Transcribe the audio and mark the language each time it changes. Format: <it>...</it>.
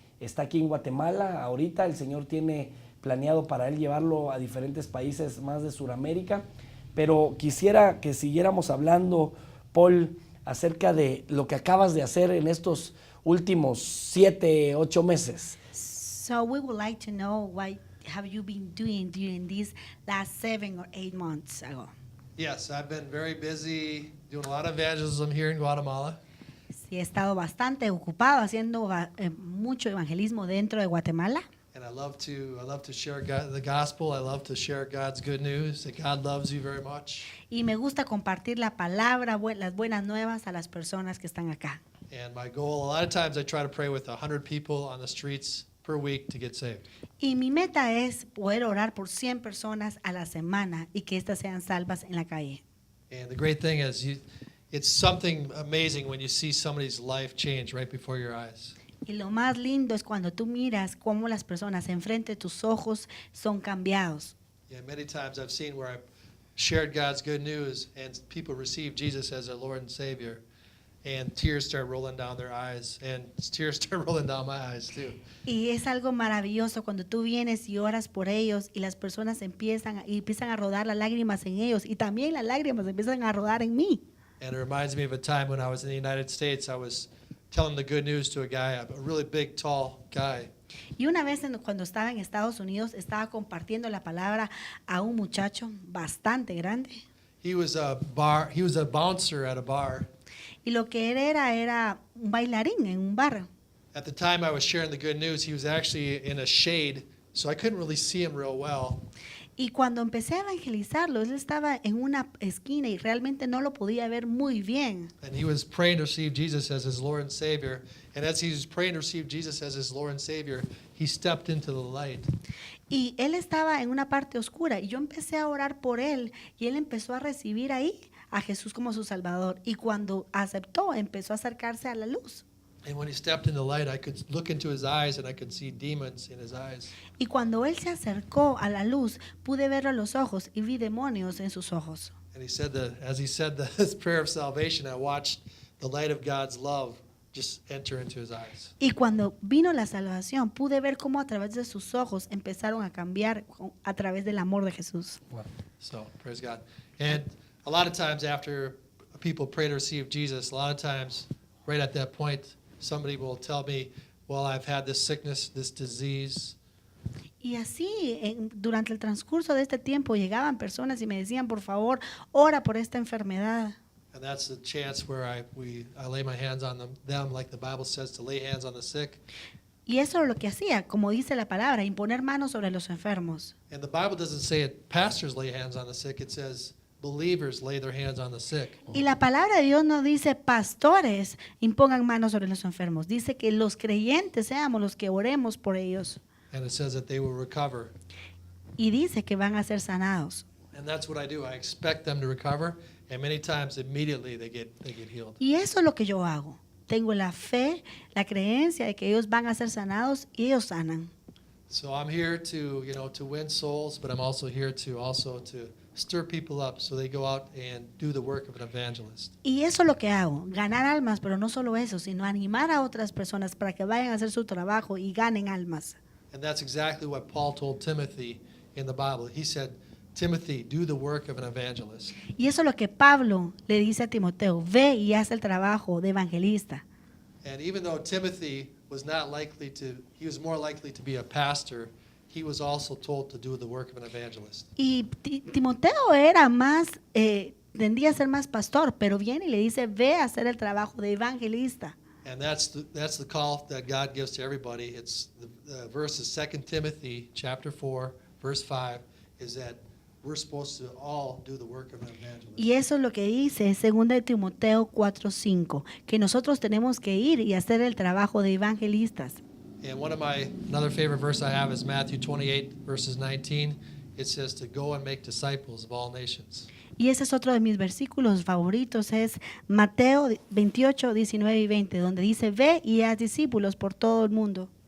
<es>Está aquí en Guatemala ahorita. El Señor tiene planeado para él llevarlo a diferentes países más de Sudamérica. Pero quisiera que siguiéramos hablando, Paul, acerca de lo que acabas de hacer en estos últimos 7, 8 meses.</es> <en>So we would like to know what have you been doing during these last 7 or 8 months ago. Yes, I've been very busy doing a lot of evangelism here in Guatemala.</en> <es>Sí, he estado bastante ocupado haciendo mucho evangelismo dentro de Guatemala.</es> <en>And I love to share the gospel. I love to share God's good news, that God loves you very much.</en> <es>Y me gusta compartir la palabra, las buenas nuevas a las personas que están acá.</es> <en>And my goal, a lot of times I try to pray with 100 people on the streets per week to get saved.</en> <es>Y mi meta es poder orar por 100 personas a la semana y que éstas sean salvas en la calle.</es> <en>And the great thing is it's something amazing when you see somebody's life change right before your eyes.</en> <es>Y lo más lindo es cuando tú miras cómo las personas enfrente de tus ojos son cambiados.</es> <en>Yeah, many times I've seen where I've shared God's good news and people receive Jesus as their Lord and Savior, and tears start rolling down their eyes, and tears start rolling down my eyes too.</en> <es>Y es algo maravilloso cuando tú vienes y oras por ellos y las personas empiezan a rodar las lágrimas en ellos y también las lágrimas empiezan a rodar en mí.</es> <en>And it reminds me of a time when I was in the United States. I was telling the good news to a guy, a really big, tall guy.</en> <es>Y una vez cuando estaba en Estados Unidos estaba compartiendo la palabra a un muchacho bastante grande.</es> <en>He was a bouncer at a bar.</en> <es>Y lo que él era un bailarín en un bar.</es> <en>At the time I was sharing the good news, he was actually in a shade, so I couldn't really see him real well.</en> <es>Y cuando empecé a evangelizarlo, él estaba en una esquina y realmente no lo podía ver muy bien.</es> <en>And he was praying to receive Jesus as his Lord and Savior. And as he was praying to receive Jesus as his Lord and Savior, he stepped into the light.</en> <es>Y él estaba en una parte oscura y yo empecé a orar por él y él empezó a recibir ahí a Jesús como su Salvador. Y cuando aceptó, empezó a acercarse a la luz.</es> <en>And when he stepped in the light, I could look into his eyes and I could see demons in his eyes.</en> <es>Y cuando él se acercó a la luz, pude verlo a los ojos y vi demonios en sus ojos.</es> <en>And he said that as he said his prayer of salvation, I watched the light of God's love just enter into his eyes.</en> <es>Y cuando vino la salvación, pude ver cómo a través de sus ojos empezaron a cambiar a través del amor de Jesús.</es> <en>So, praise God. And a lot of times after people pray to receive Jesus, a lot of times right at that point, somebody will tell me, well, I've had this sickness, this disease.</en> <es>Y así, durante el transcurso de este tiempo, llegaban personas y me decían, por favor, ora por esta enfermedad.</es> <en>And that's the chance where I lay my hands on them, like the Bible says, to lay hands on the sick.</en> <es>Y eso es lo que hacía, como dice la palabra, imponer manos sobre los enfermos.</es> <en>And the Bible doesn't say it, pastors lay hands on the sick. It says believers lay their hands on the sick.</en> <es>Y la palabra de Dios no dice pastores impongan manos sobre los enfermos. Dice que los creyentes seamos los que oremos por ellos.</es> <en>And it says that they will recover.</en> <es>Y dice que van a ser sanados.</es> <en>And that's what I do. I expect them to recover, and many times immediately they get healed.</en> <es>Y eso es lo que yo hago. Tengo la fe, la creencia de que ellos van a ser sanados y ellos sanan.</es> <en>So I'm here to win souls, but I'm also here to stir people up so they go out and do the work of an evangelist.</en> <es>Y eso es lo que hago, ganar almas, pero no solo eso, sino animar a otras personas para que vayan a hacer su trabajo y ganen almas.</es> <en>And that's exactly what Paul told Timothy in the Bible. He said, Timothy, do the work of an evangelist.</en> <es>Y eso es lo que Pablo le dice a Timoteo, ve y haz el trabajo de evangelista.</es> <en>And even though Timothy was he was more likely to be a pastor, he was also told to do the work of an evangelist.</en> <es>Y Timoteo era tendría a ser más pastor, pero viene y le dice, ve a hacer el trabajo de evangelista.</es> <en>And that's the call that God gives to everybody. It's the verse is 2 Timothy chapter 4, verse 5, is that we're supposed to all do the work of an evangelist.</en> <es>Y eso es lo que dice 2 Timoteo 4:5, que nosotros tenemos que ir y hacer el trabajo de evangelistas.</es> <en>And another favorite verse I have is Matthew 28, verses 19. It says to go and make disciples of all nations.</en> <es>Y ese es otro de mis versículos favoritos, es Mateo 28, 19 y 20, donde dice, ve y haz discípulos por todo el mundo.</es>